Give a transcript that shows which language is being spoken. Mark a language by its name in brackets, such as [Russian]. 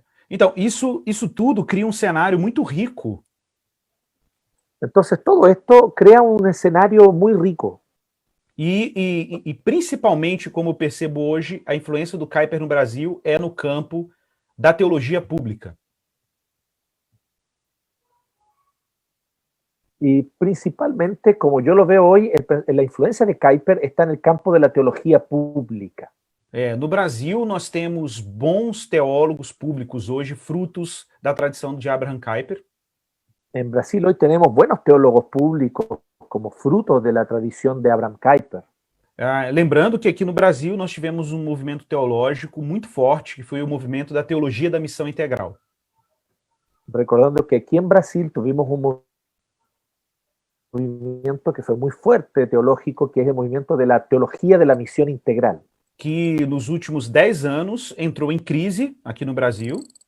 [Portuguese] Então, isso tudo cria um cenário muito rico. [Spanish] Entonces, todo esto crea un escenario muy rico. [Portuguese] E principalmente, como eu percebo hoje, a influência do Kuyper no Brasil é no campo da teologia pública. [Spanish] Y principalmente, como yo lo veo hoy, la influencia de Kuyper está en el campo de la teología pública. [Portuguese] No Brasil, nós temos bons teólogos públicos hoje, frutos da tradição de Abraham Kuyper. [Spanish] En Brasil hoy tenemos buenos teólogos públicos como fruto de la tradición de Abraham Kuyper. [Portuguese] Lembrando que aqui no Brasil nós tivemos um movimento teológico muito forte, que foi o movimento da teologia da missão integral. [Spanish] Recordando que aquí en Brasil tuvimos un movimiento que fue muy fuerte teológico, que es el movimiento de la teología de la misión integral. [Portuguese] Que nos últimos 10 anos entrou em crise aqui no Brasil.